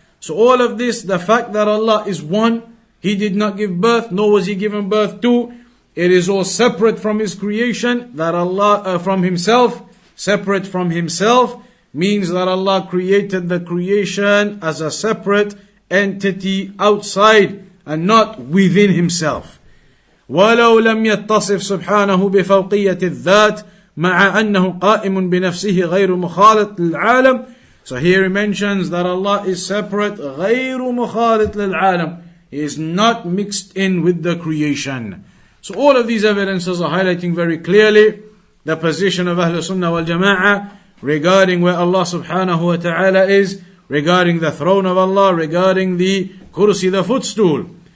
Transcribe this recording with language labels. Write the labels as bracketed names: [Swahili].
[English] So all of this, the fact that Allah is one, He did not give birth, nor was He given birth to, it is all separate from His creation, that Allah, from Himself, separate from Himself, means that Allah created the creation as a separate entity outside and not within Himself. [Arabic] وَلَوْ لَمْ يَتَّصِفْ سُبْحَانَهُ بِفَوْقِيَّةِ الذَّاتِ مع أنه قائم بنفسه غير مخالط للعالم. [English] So here he mentions that Allah is separate, [Arabic] غير مخالط للعالم. [English] He is not mixed in with the creation. So all of these evidences are highlighting very clearly the position of Ahlus Sunnah wal Jama'ah regarding where Allah subhanahu wa ta'ala is, regarding the throne of Allah, regarding the kursi, the footstool.